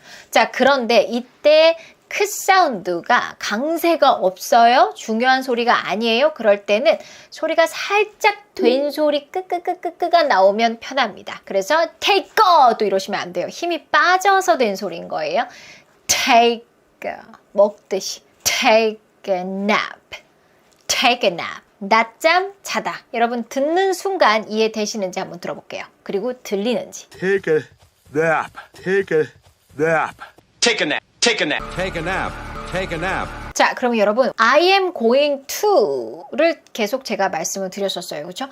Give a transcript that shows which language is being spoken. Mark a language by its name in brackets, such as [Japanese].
[Korean] 자, 그런데 이때 크 사운드가 강세가 없어요. 중요한 소리가 아니에요. 그럴 때는 소리가 살짝 된 소리 끄끄끄끄끄가 나오면 편합니다. 그래서 take 또 이러시면 안 돼요. 힘이 빠져서 된 소리인 거예요. take 먹듯이 take a nap. take a nap. 낮잠 자다. 여러분 듣는 순간 이해되시는지 한번 들어볼게요. 그리고 들리는지. [English] Take a nap. Take a nap. Take a nap. Take a nap. Take a nap. Take a nap. [Korean] 자, 그럼 여러분 I am going to를 계속 제가 말씀을 드렸었어요. 그렇죠?